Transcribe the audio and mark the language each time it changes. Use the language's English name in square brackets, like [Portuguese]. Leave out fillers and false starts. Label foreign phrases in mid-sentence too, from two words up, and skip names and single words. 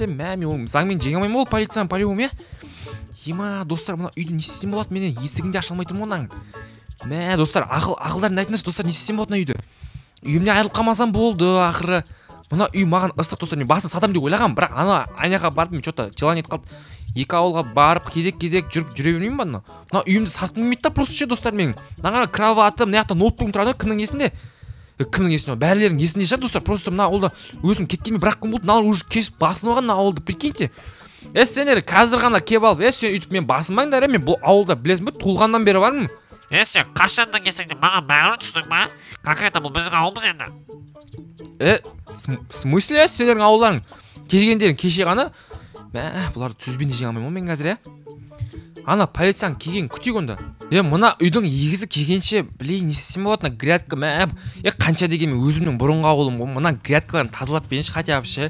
[Kazakh] Мен заңмен жеңе алмаймын ол полицияны по-любому, Ема, достар, мына үйді не істесем болады? Менен есігінде аша алмай тұрмын онаң. Достар, ақылдарын айтыңдаршы, достар, не істесем болады мына үйді? Үйімде айырылып қалмасам болды, ақыры. Мына үй маған ыстық, достар, мен басын сатам деп ойлағам, бірақ ана барып мен [Russian] что-то желание [Kazakh] қалды. 2 ауылға барып кезек жүріп жүре бермеймін ба мына? Мына үйімді сатқым келмейді да, просто ше, достар, мен. Мына кроватым, мына жақта ноутбугым тұрады, кімнің есінде? Кімнің есінде? Бәрілердің есінде шығар, достар, просто мына ауылда өзім кеткенмен бірақ күн болды, мына уже кесіп басынып алған мына ауылды, прикиньте. Сендер қазір ғана кеп алып, сен үйтіп мен басынбаңдар, мен бұл ауылда білесің бе, туылғаннан бері бармын. Сен қашандан келсең де маған бәрібір түсіндің ба? Конкретно бұл біздің ауылымыз енді. [Russian] В смысле, [Kazakh] сендердің ауылдарың келгендерің кеше ғана? Бұларды сөзбен де жеңе алмаймын мен қазір, Ана полицияның келгенін күтейік онда. Мына үйдің егізі келгенше білейін не істесем болады, мына грядка, қанша дегенмен өзімнің бұрынғы ауылым ғой, мына грядкаларын тазалап беріңші [Russian] хотя бы [Kazakh] ше.